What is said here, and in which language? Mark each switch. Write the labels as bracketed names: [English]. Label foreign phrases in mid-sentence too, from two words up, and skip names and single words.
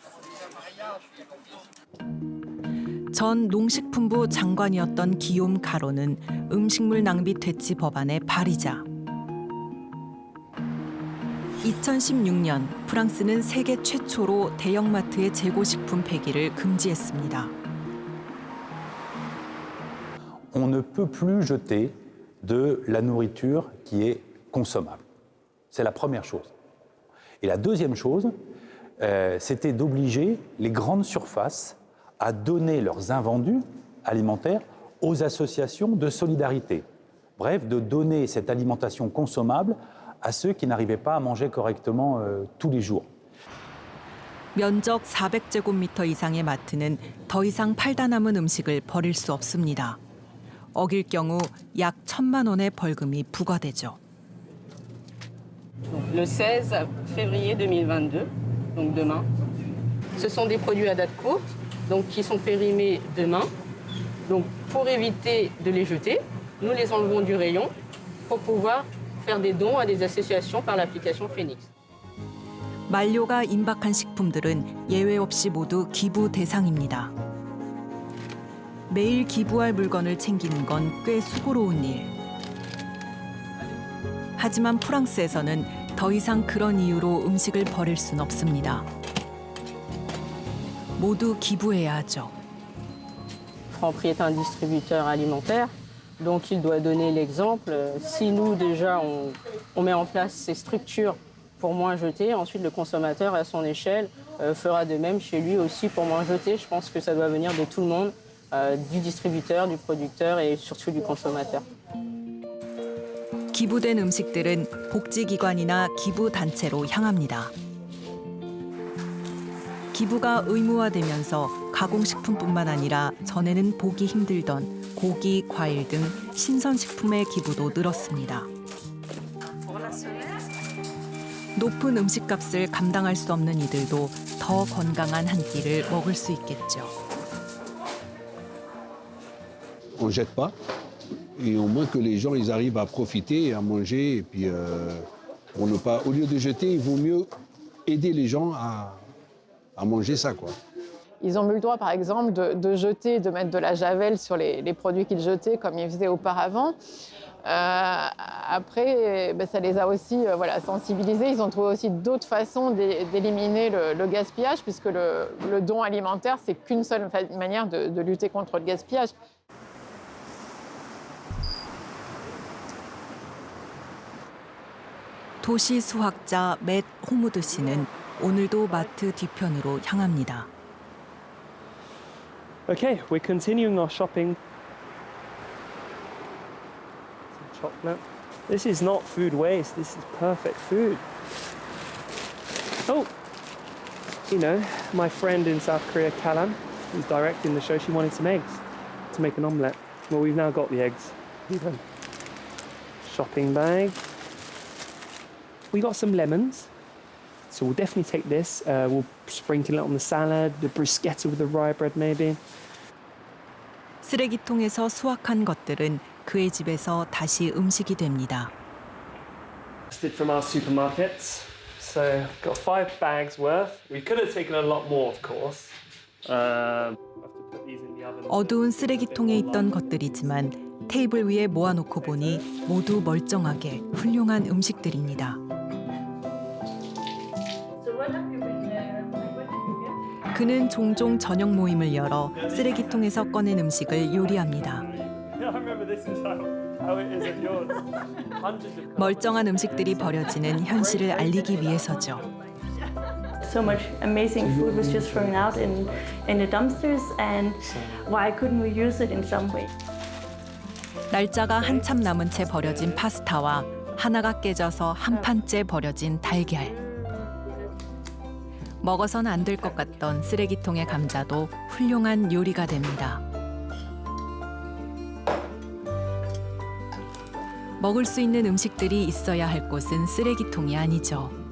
[Korean] 전 농식품부 장관이었던 기욤 가로는 음식물 낭비 퇴치 법안의 발의자. 2016년 프랑스는 세계 최초로 대형마트의 재고식품 폐기를 금지했습니다. [French] On ne peut plus jeter de la nourriture qui est consommable. C'est la première chose. Et la deuxième chose, c'était d'obliger les grandes surfaces à donner leurs invendus alimentaires aux associations de solidarité. Bref, de donner cette alimentation consommable à ceux qui n'arrivaient pas à manger correctement tous les jours. [Korean] 면적 400제곱미터 이상의 마트는 더 이상 팔다 남은 음식을 버릴 수 없습니다. 어길 경우 약 1,000만 원의 벌금이 부과되죠. [French] Le 16 février 2022, donc demain. Ce sont des produits à date courte, donc qui sont périmés demain. Donc pour éviter de les jeter, nous les enlevons du rayon pour pouvoir faire des dons à des associations par l'application Phoenix. [Korean] 만료가 임박한 식품들은 예외 없이 모두 기부 대상입니다. 매일 기부할 물건을 챙기는 건 꽤 수고로운 일. 하지만 프랑스에서는 더 이상 그런 이유로 음식을 버릴 순 없습니다. 모두 기부해야 하죠. [French] Franprix est un distributeur alimentaire, donc il doit donner l'exemple. Si nous, déjà, on met en place ces structures pour moins jeter, ensuite le consommateur, à son échelle, fera de même chez lui aussi pour moins jeter. Je pense que ça doit venir de tout le monde, du distributeur, du producteur et surtout du consommateur. [Korean] 기부된 음식들은 복지기관이나 기부단체로 향합니다. 기부가 의무화되면서 가공식품뿐만 아니라 전에는 보기 힘들던 고기, 과일 등 신선식품의 기부도 늘었습니다. 높은 음식값을 감당할 수 없는 이들도 더 건강한 한 끼를 먹을 수 있겠죠. [French] On ne jette pas et au moins que les gens ils arrivent à profiter et à manger et puis pour ne pas, au lieu de jeter, il vaut mieux aider les gens à manger ça quoi. Ils ont eu le droit, par exemple, de jeter, de mettre de la javel sur les produits qu'ils jetaient, comme ils faisaient auparavant. Après, ça les a aussi sensibilisés. Ils ont trouvé aussi d'autres façons d'éliminer le gaspillage, puisque le don alimentaire, c'est qu'une seule manière de lutter contre le gaspillage. [Korean] 도시 수학자 맷 호무드 씨는 오늘도 마트 뒤편으로 향합니다. [English] Okay, we're continuing our shopping. Some chocolate. This is not food waste, this is perfect food. Oh, you know, my friend in South Korea, Kalan, who's directing the show, she wanted some eggs to make an omelette. Well, we've now got the eggs. Even. Shopping bag. We got some lemons. So we'll definitely take this. We'll sprinkle it on the salad, the bruschetta with the rye bread maybe. [Korean] 쓰레기통에서 수확한 것들은 그의 집에서 다시 음식이 됩니다. [English] Did from our supermarkets. So got 5 bags worth. We could have taken a lot more, of course. Have to put these in the oven. [Korean] 어두운 쓰레기통에 있던 것들이지만 테이블 위에 모아놓고 보니 모두 멀쩡하게 훌륭한 음식들입니다. 그는 종종 저녁 모임을 열어 쓰레기통에서 꺼낸 음식을 요리합니다. 멀쩡한 음식들이 버려지는 현실을 알리기 위해서죠. [English] So much amazing food was just thrown out in the dumpsters, and why couldn't we use it in some way? [Korean] 날짜가 한참 남은 채 버려진 파스타와 하나가 깨져서 한 판째 버려진 달걀. 먹어선 안 될 것 같던 쓰레기통의 감자도 훌륭한 요리가 됩니다. 먹을 수 있는 음식들이 있어야 할 곳은 쓰레기통이 아니죠.